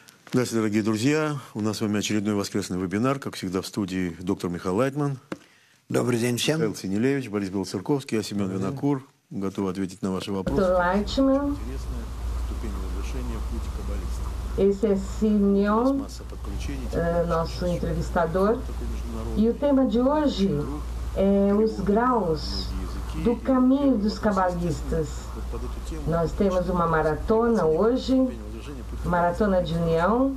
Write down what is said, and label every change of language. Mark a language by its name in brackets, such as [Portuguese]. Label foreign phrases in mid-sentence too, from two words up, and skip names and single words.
[Russian] Здравствуйте, дорогие друзья. У нас с вами очередной воскресный вебинар, как всегда в студии доктор Михаил Лайтман. Добрый день всем. Михаил Синелевич, Борис Белоцерковский, я Семен Винокур. Готов ответить на ваши вопросы. Лайтман. Интересная ступень возвышения в пути каббалиста. [Portuguese] Esse é Simeon, nosso entrevistador. E o tema de hoje é os graus do caminho dos cabalistas. Nós temos uma maratona hoje, maratona de união.